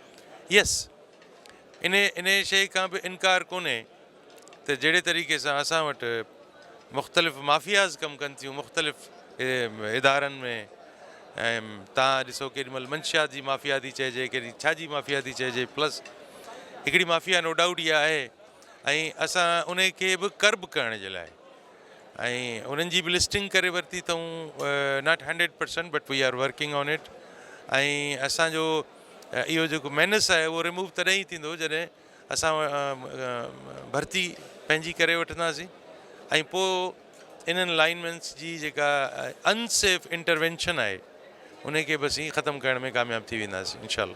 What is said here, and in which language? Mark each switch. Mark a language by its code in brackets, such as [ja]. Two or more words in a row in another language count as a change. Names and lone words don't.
[sd] यस, इन शइ खां बि इनकार कोन्हे त जहिड़े तरीक़े सां असां वटि मुख़्तलिफ़ माफ़ियाज़ कमु कनि थियूं मुख़्तलिफ़ इदारनि में, ऐं तव्हां ॾिसो केॾीमहिल मंशियात जी माफ़िया थी चइजे, केॾी छा जी माफ़िया थी चइजे, प्लस हिकिड़ी माफ़िया [en] no doubt [sd] इहा आहे। ऐं असां उन खे बि कर्ब करण जे लाइ ऐं उन्हनि जी बि लिस्टिंग करे वरिती अथऊं, [en] not 100% but we are working on it. [sd] ऐं असांजो इहो जेको मेनस आहे उहो रिमूव तॾहिं ई थींदो जॾहिं असां भर्ती पंहिंजी करे वठंदासीं, ऐं पोइ इन्हनि लाइनमैन्स जी जेका अनसेफ इंटरवेंशन आहे उनखे बि असीं ख़तमु करण में कामयाबु थी वेंदासीं इंशाअल्लाह।